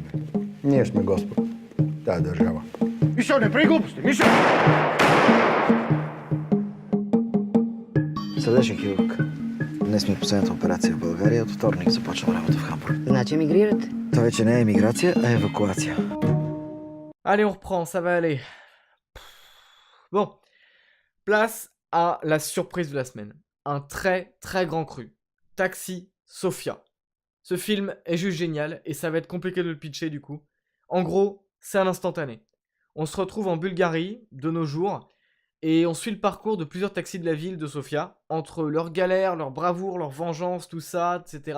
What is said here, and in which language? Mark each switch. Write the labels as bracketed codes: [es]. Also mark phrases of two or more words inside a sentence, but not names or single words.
[bg] Ние сме Господ. Тая държава. Мишо, не прави глупости! Мишо! Сърдечен хирург. Днес ми е последната операция в България. От вторник започвам работа в Хамбург. Значи емигрирате? Това вече не е емиграция, а евакуация. [fr] Allez, on reprend, ça va aller. Bon, place à la surprise de la semaine. Un très très grand cru. Taxi Sophia. Ce film est juste génial et ça va être compliqué de le pitcher du coup. En gros, c'est un instantané. On se retrouve en Bulgarie de nos jours et on suit le parcours de plusieurs taxis de la ville de Sofia, entre leurs galères, leur bravoure, leur vengeance, tout ça, etc.